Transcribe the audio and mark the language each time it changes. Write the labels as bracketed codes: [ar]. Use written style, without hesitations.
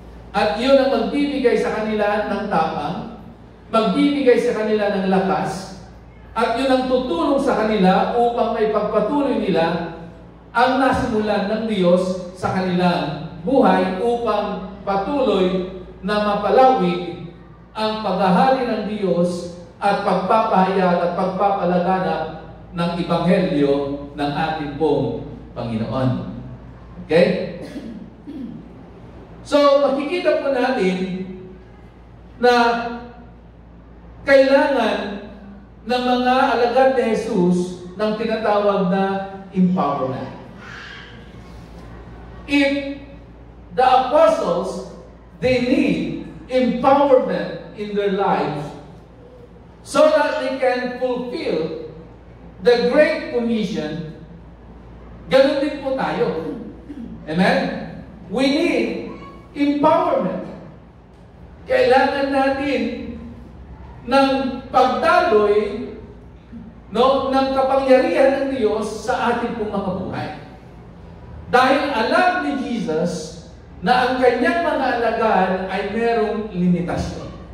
[tl] At iyon ang magbibigay sa kanila ng tapang, magbibigay sa kanila ng lakas, at yun ang tutulong sa kanila upang may pagpatuloy nila ang nasimulan ng Diyos sa kanilang buhay upang patuloy na mapalawig ang paghahari ng Diyos at pagpapahayag at pagpapalaganap ng Ebanghelyo ng ating pong Panginoon. Okay? So, makikita po natin na kailangan ng mga alagad ni Jesus ng tinatawag na empowerment. [en] If the apostles, they need empowerment in their lives so that they can fulfill the Great Commission, [tl] ganun din po tayo. [en] Amen? We need empowerment. [tl] Kailangan natin ng pagdaloy ng kapangyarihan ng Diyos sa ating pong mga buhay. Dahil alam ni Jesus na ang kanyang mga alagad ay merong limitasyon.